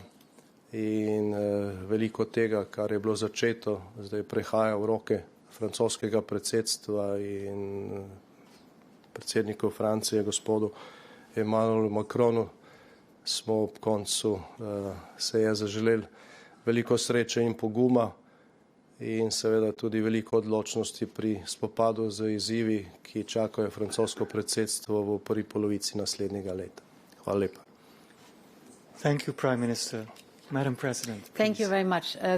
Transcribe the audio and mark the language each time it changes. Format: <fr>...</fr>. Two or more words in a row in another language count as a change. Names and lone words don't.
<sl>In veliko tega, kar je bilo začeto, zdaj prehaja v roke francoskega predsedstva in predsedniku Francije, gospodu Emmanuelu Macronu, smo ob koncu seje zaželeli veliko sreče in poguma in seveda tudi veliko odločnosti pri spopadu z izzivi, ki čakajo francosko predsedstvo v prvi polovici naslednjega leta. Hvala lepa.</sl> <en>Thank you, Prime Minister. Madam President, please. Thank you very much.</en>